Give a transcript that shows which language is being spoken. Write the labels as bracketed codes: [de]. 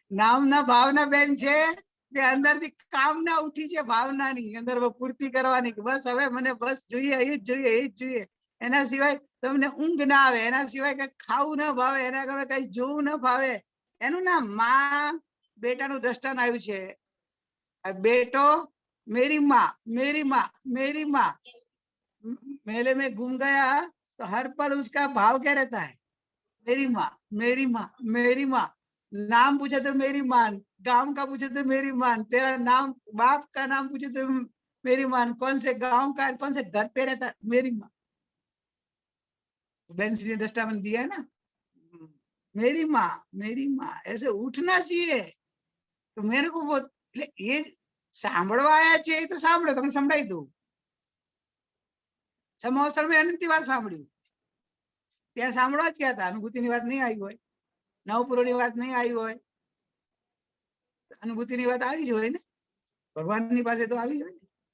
[gu] નામના ભાવના બેન છે કે અંદરથી કામના ઉઠી છે, ભાવનાની અંદર પૂર્તિ કરવાની, કે બસ હવે મને બસ જોઈએ, એ જ જોઈએ, એ જ જોઈએ। એના સિવાય તમને ઊંઘ ના આવે, એના સિવાય કઈ ખાવું ના ભાવે, એના સિવાય કઈ જોવું ના ભાવે। એનું નામ માં બેટાનું દ્રષ્ટાંત આવ્યું છે। [hi] बेटो मेरी माँ, मेरी माँ, मेरी माँ। मेले में घूम गया तो हर पल उसका भाव क्या रहता है? मेरी माँ, मेरी माँ, मेरी माँ। नाम पूछे तो मेरी माँ, गांव का पूछे तो मेरी माँ, तेरा नाम, बाप का नाम पूछे तो मेरी माँ, कौन से गांव का, कौन से घर पे रहता, मेरी माँ। बहन श्री ने दृष्टांत दिया है ना, मेरी माँ, मेरी माँ, ऐसे उठना चाहिए। तो मेरे को वो ये [gu] સાંભળવા આયા છે, એ તો સાંભળો, તમને સંભળાઈ દઉં। સમોસર મેં અનંતી વાર સાંભળ્યું, ત્યાં સાંભળવા જ ગયા હતા, અનુભૂતિની વાત નહીં આવી હોય, નવપુરોની વાત નહીં આવી હોય, અનુભૂતિની વાત આવી જ હોય ને, ભગવાનની પાસે તો આવી જ હોય ને।